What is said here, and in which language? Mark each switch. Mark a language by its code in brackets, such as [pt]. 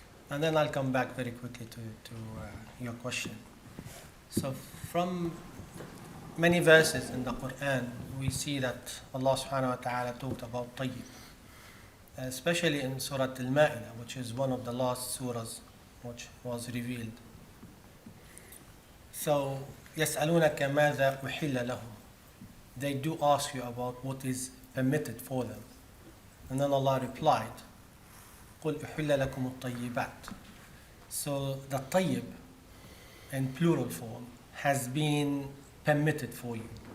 [en] And then I'll come back very quickly to your question. So from many verses in the Quran, we see that Allah subhanahu wa ta'ala talked about tayyib, especially in Surah Al-Ma'idah, which is one of the last surahs which was revealed. [ar] So, يَسْأَلُونَكَ مَاذَا أُحِلَّ لَهُمْ. [en] They do ask you about what is permitted for them. And then Allah replied, [ar] قُلْ أُحِلَّ لَكُمُ الطَّيِّبَاتِ. [en] So the tayyib in plural form has been permitted for you.